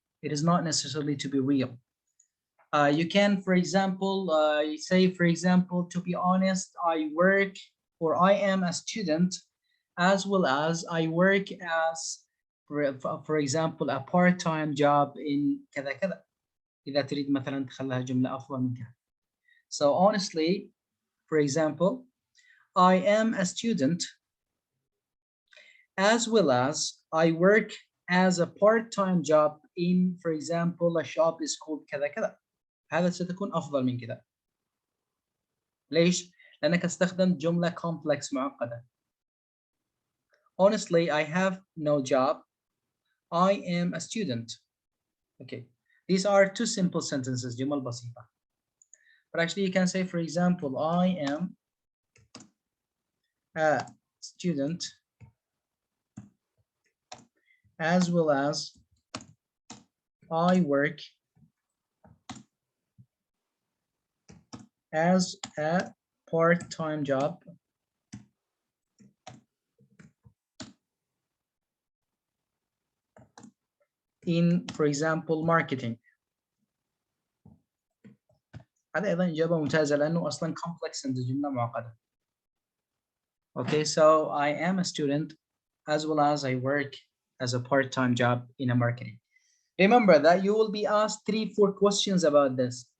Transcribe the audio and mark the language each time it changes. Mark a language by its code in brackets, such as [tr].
[en] It is not necessarily to be real. You can, for example, say, for example, to be honest, I work, or I am a student, as well as I work as, for example, a part-time job in [ar] كذا كذا. إذا تريد مثلا تخليها جملة أفضل من كذا. [en] So honestly, for example, I am a student, as well as I work as a part-time job in, for example, a shop is called [ar] كذا كذا. هذا ستكون أفضل من كذا. ليش؟ لأنك استخدم جملة complex معقدة. [en] Honestly, I have no job. I am a student. Okay, these are two simple sentences, [ar] جمل بسيطة. [en] But actually you can say, for example, I am a student, as well as I work as a part-time job in, for example, marketing. [ar] هذا أيضا إجابة ممتازة لأنه أصلا [en] complex and [ar] جملة معقدة. [en] Okay, so I am a student, as well as I work as a part-time job in a marketing. Remember that you will be asked 3-4 questions about this.